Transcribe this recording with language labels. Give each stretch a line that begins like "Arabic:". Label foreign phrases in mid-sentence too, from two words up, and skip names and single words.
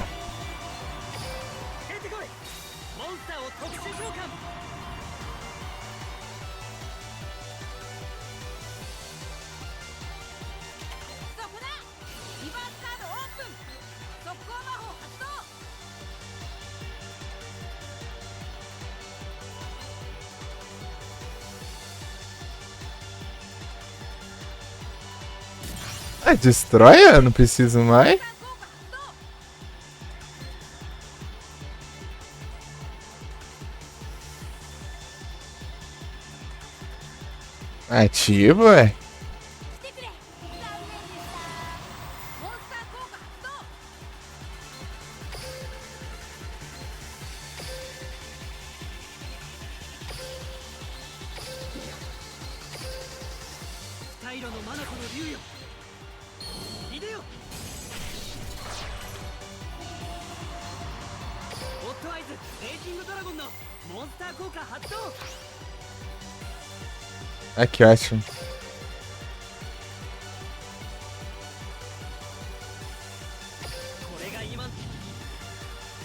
Japanese: 出てこいモンスターを特殊召喚そこだリバースカードオープン速攻魔法発動
Portuguese: Ah, destrói? Eu não preciso mais.
Japanese: 効果発動
Portuguese: Ativo, ué.
Japanese: 来てくれ残念でしたモンスター効果発動スタイロのマナコの竜よいでよオットアイズレイジングドラゴンのモンスター効果発動
Portuguese: Ah, que ótimo.
Japanese: これが今